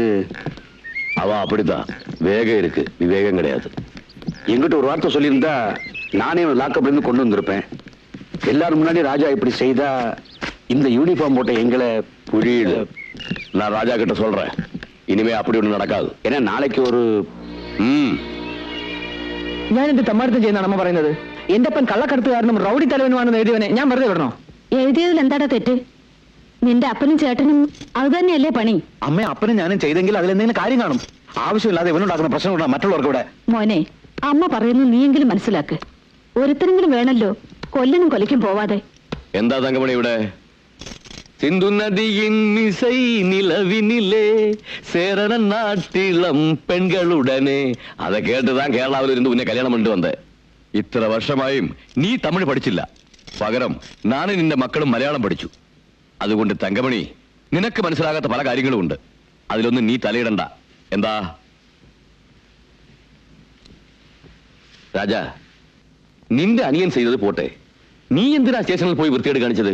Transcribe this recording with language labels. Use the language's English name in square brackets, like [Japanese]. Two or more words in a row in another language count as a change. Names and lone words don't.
[Tamil] அவ அப்படிதான். வேகம் இருக்கு, விவேகம் கிடையாது. எங்கிட்ட ஒரு வார்த்தை சொல்லியிருந்தா நானே லாக்அப்ல இருந்து கொண்டு வந்திருப்பேன். எல்லாரும் முன்னாடி ராஜா இப்படி செய்தா இந்த யூனிஃபார்ம் போட்ட எங்களை புரியுது. நான் ராஜா கிட்ட சொல்றேன், இனிமே அப்படி ஒண்ணு நடக்காது. ஏன்னா நாளைக்கு ஒரு [Malayalam] ഞാൻ എന്ത് തമ്മാടുത്തം ചെയ്യുന്നതാണ് അമ്മ പറയുന്നത്? എന്റെ അപ്പൻ കള്ളക്കടത്തുകാരനും റൗഡി തലവനുമാണെന്ന് എഴുതിയവനെ ഞാൻ വെറുതെ വിടണോ? എഴുതിയതിൽ എന്താടാ തെറ്റ്? നിന്റെ അപ്പനും ചേട്ടനും അത് തന്നെയല്ലേ പണി? അമ്മ അപ്പനും ഞാനും ചെയ്തെങ്കിൽ അതിലെന്തെങ്കിലും കാര്യം കാണും. ആവശ്യമില്ലാതെ ഇവനുണ്ടാക്കുന്ന പ്രശ്നം കൊണ്ടാണ് മറ്റുള്ളവർക്ക് ഇവിടെ. മോനെ, അമ്മ പറയുന്നത് നീയെങ്കിലും മനസ്സിലാക്ക്. ഒരുത്തരെങ്കിലും വേണല്ലോ കൊല്ലനും കൊലയ്ക്കും പോവാതെ. എന്താ തങ്കമണി ഇവിടെ? [Tamil] சிந்து நதியின் இசை நிலவினிலே சேரண நாட்டிலம் பெண்களுடனே அதை கேட்டுதான் கேரளாவில் இருந்து உன்னை கல்யாணம் பண்ணிட்டு வந்த. [Malayalam] ഇത്ര വർഷമായും നീ തമിഴ് പഠിച്ചില്ല. പകരം നാനും നിന്റെ മക്കളും മലയാളം പഠിച്ചു. അതുകൊണ്ട് തങ്കമണി, നിനക്ക് മനസ്സിലാകാത്ത പല കാര്യങ്ങളും ഉണ്ട്. അതിലൊന്നും നീ തലയിടണ്ട. എന്താ രാജാ, നിന്റെ അനിയൻ ചെയ്തത് പോട്ടെ, നീ എന്തിനാ സ്റ്റേഷനിൽ പോയി വൃത്തികേട് കാണിച്ചത്?